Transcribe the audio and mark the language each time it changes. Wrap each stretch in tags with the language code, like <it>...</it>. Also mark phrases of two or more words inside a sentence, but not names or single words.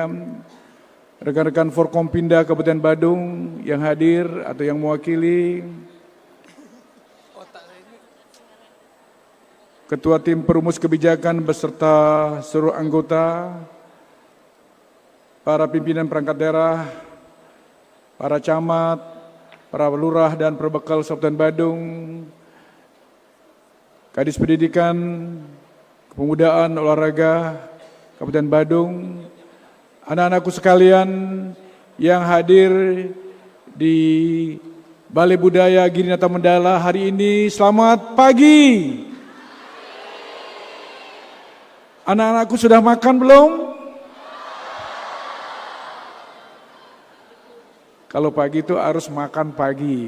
<id>Rekan-rekan Forkompinda Kabupaten Badung yang hadir atau yang mewakili. Ketua Tim Perumus Kebijakan beserta seluruh anggota, para pimpinan perangkat daerah, para camat, para lurah dan perbekal Kabupaten Badung, Kadis Pendidikan, Kepemudaan, Olahraga Kabupaten Badung, anak-anakku sekalian yang hadir di Balai Budaya Girinata Mandala hari ini, selamat pagi. Anak-anakku sudah makan belum? Kalau pagi itu harus makan pagi.</id>